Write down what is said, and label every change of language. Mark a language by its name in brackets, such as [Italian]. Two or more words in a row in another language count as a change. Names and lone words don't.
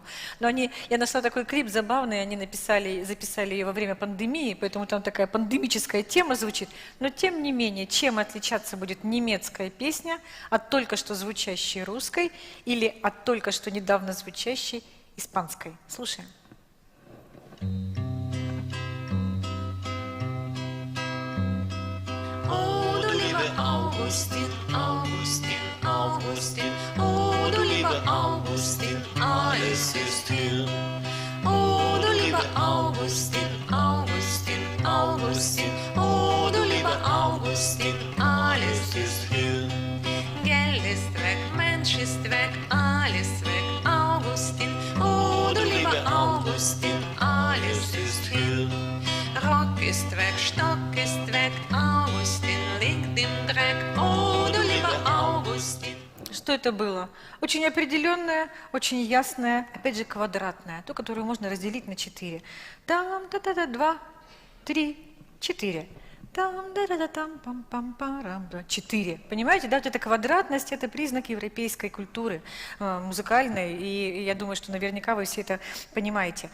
[Russian] Но я нашла такой клип забавный, они записали ее во время пандемии, поэтому там такая пандемическая тема звучит. Но тем не менее, чем отличаться будет немецкая песня от только что звучащей русской или от только что недавно звучащей испанской? Слушаем. [German] Oh, du lieber Augustin, Augustin, Augustin, oh, du lieber Augustin, alles ist hin. Oh, du lieber Augustin, Augustin, Augustin, oh, du lieber Augustin, alles ist hin. Geld ist weg, Mensch ist weg, alles weg, Augustin, oh, du lieber Augustin, alles ist hin. Rock ist weg, Stock ist weg, Augustin liegt im Dreck, oh, du lieber Augustin. [Russian] Что это было? Очень определенное, очень ясное, опять же квадратное, то, которое можно разделить на 4. Там, та-та-та, 2, 3, 4. Там, да-да-да-там, пам-пам-парам, 4. Понимаете, да, вот эта квадратность – это признак европейской культуры музыкальной, и я думаю, что наверняка вы все это понимаете.